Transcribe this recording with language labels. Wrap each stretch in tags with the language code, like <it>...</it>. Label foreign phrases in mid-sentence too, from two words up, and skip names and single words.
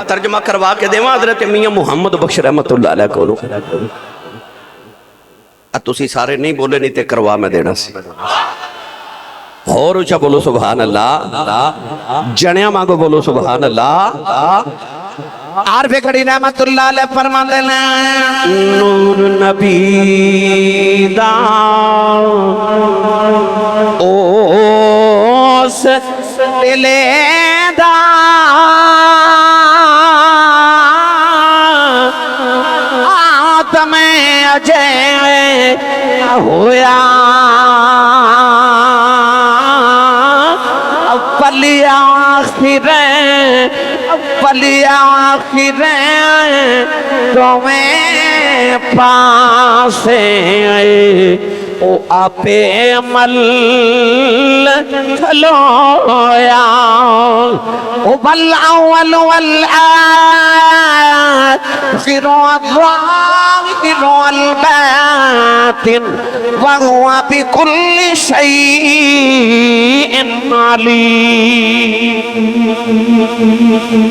<pa>ترجمہ کروا کے دیواں حضرت میاں محمد بخش</pa> <ar>رحمت اللہ علیہ</ar> <pa>کو تسی سارے نہیں بولے نہیں تے کروا میں دینا سی۔ اور اچھا بولو</pa> <ar>سبحان اللہ،</ar> <pa>جنیا مانگو بولو</pa> <ar>سبحان اللہ۔</ar> <pa>عارف کھڑی</pa> <ar>رحمت اللہ علیہ</ar> <pa>فرما دینا نور نبی دا اوس دلے دا آدم اجے ہویا اولی آخر اولی آخر تمہیں پاسے او آپے مل کھلویا او</pa> <ar>بالاول والآخر والظاہر والباطن وهو بكل شيء عليم۔</ar>